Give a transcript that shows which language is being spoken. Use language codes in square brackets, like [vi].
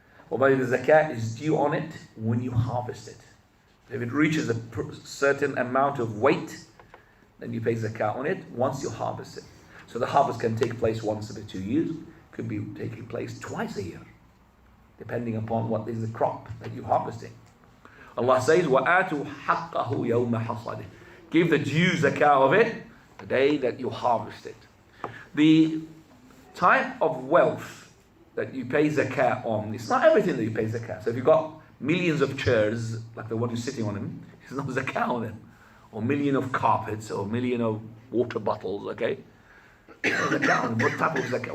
[en] Although the zakat is due on it when you harvest it. If it reaches a certain amount of weight, then you pay zakat on it once you harvest it. So the harvest can take place once every 2 years, could be taking place twice a year, depending upon what is the crop that you're harvesting. [ar] Allah says, وَآتُوا حَقَّهُ يَوْمَ حَصَدِهِ. [en] Give the due zakah of it the day that you harvest it. The type of wealth that you pay zakah on, it's not everything that you pay zakah. So if you've got millions of chairs, like the one you're sitting on them, there's no zakah on them. Or million of carpets, or million of water bottles, okay? Zakah on them. What type of zakah?